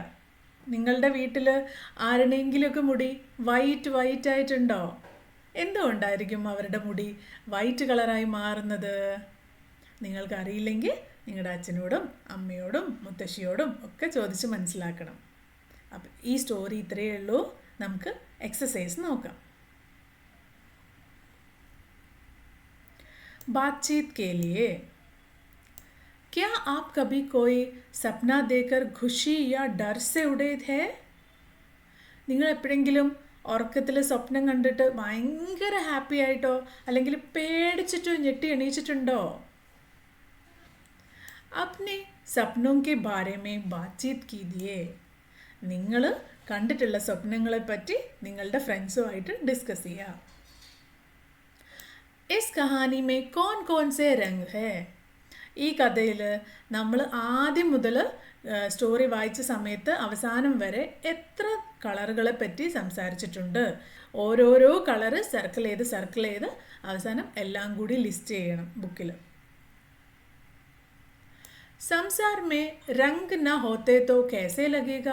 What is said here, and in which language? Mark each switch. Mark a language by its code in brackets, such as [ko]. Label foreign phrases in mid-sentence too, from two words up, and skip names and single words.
[ml] നിങ്ങളുടെ വീട്ടിൽ ആരുടെയെങ്കിലുമൊക്കെ മുടി വൈറ്റ് ആയിട്ടുണ്ടോ? എന്തുകൊണ്ടായിരിക്കും അവരുടെ മുടി [en] white colour [ml] മാറുന്നത്? നിങ്ങൾക്കറിയില്ലെങ്കിൽ നിങ്ങളുടെ അച്ഛനോടും അമ്മയോടും മുത്തശ്ശിയോടും ഒക്കെ ചോദിച്ച് മനസ്സിലാക്കണം. അപ്പം ഈ സ്റ്റോറി ഇത്രയേ ഉള്ളൂ. നമുക്ക് എക്സസൈസ് നോക്കാം. [hi] बातचीत के लिए क्या आप कभी कोई सपना देखकर खुशी या डर से उड़े थे? [ml] നിങ്ങൾ എപ്പോഴെങ്കിലും ഉറക്കത്തിൽ സ്വപ്നം കണ്ടിട്ട് ഭയങ്കര ഹാപ്പി ആയിട്ടോ അല്ലെങ്കിൽ പേടിച്ചിട്ടോ ഞെട്ടി എണീച്ചിട്ടുണ്ടോ? [hi] अपने सपनों के बारे में बातचीत कीजिए. [ml] നിങ്ങൾ കണ്ടിട്ടുള്ള സ്വപ്നങ്ങളെ പറ്റി നിങ്ങളുടെ ഫ്രണ്ട്സുമായിട്ട് ഡിസ്കസ് ചെയ്യുക. [hi] इस कहानी में कौन कौन से रंग है? [ml] ഈ കഥയിൽ നമ്മൾ ആദ്യം മുതൽ സ്റ്റോറി വായിച്ച സമയത്ത് അവസാനം വരെ എത്ര കളറുകളെ പറ്റി സംസാരിച്ചിട്ടുണ്ട്? ഓരോരോ [en] colour circle [ml] ചെയ്ത് അവസാനം എല്ലാം കൂടി ലിസ്റ്റ് ചെയ്യണം ബുക്കിൽ. [hi] संसार में रंग न होते तो कैसे लगेगा?